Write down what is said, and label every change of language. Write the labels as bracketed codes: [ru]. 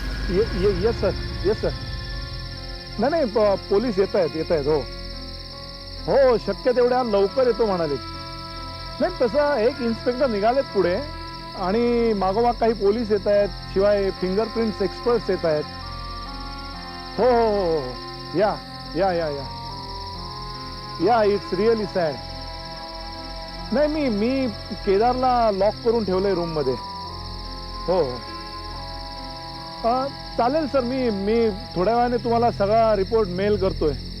[en] Yes sir, yes sir. [mr] नाही police येत आहेत. हो शक्य तेवढ्या लवकर येतो म्हणाले. नाही तसं एक इन्स्पेक्टर निघालेत पुढे आणि मागोमाग काही पोलीस येत आहेत. शिवाय फिंगरप्रिंट्स एक्सपर्ट्स येत आहेत. हो हो हो हो. [en] Yeah yeah yeah yeah yeah it's really sad. [mr] नाही मी केदारला लॉक करून ठेवलंय रूम मध्ये. हो चालेल सर. मी थोड्या वेळाने तुम्हाला सगळा रिपोर्ट मेल करतोय.